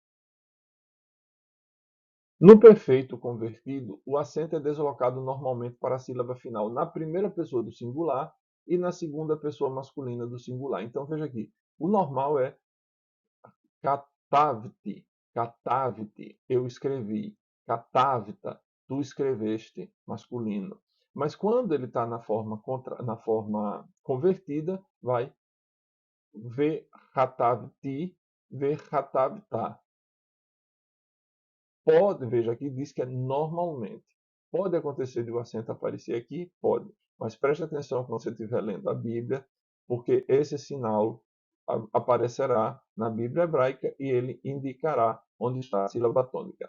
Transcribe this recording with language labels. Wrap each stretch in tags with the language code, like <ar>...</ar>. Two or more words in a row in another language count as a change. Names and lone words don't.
<pt>No perfeito convertido, o acento é deslocado normalmente para a sílaba final na primeira pessoa do singular e na segunda pessoa masculina do singular. Então veja aqui, o normal é</pt> <he>כתבתי, כתבתי,</he> <pt>eu escrevi, katavta, tu escreveste, masculino. Mas quando ele está na forma convertida, vai</pt> <he>וכתבתי, וכתבת.</he> <pt>Pode, veja aqui, diz que é normalmente. Pode acontecer de o acento aparecer aqui? Pode. Mas preste atenção quando você estiver lendo a Bíblia, porque esse sinal aparecerá na Bíblia hebraica e ele indicará onde está a sílaba tônica.</pt>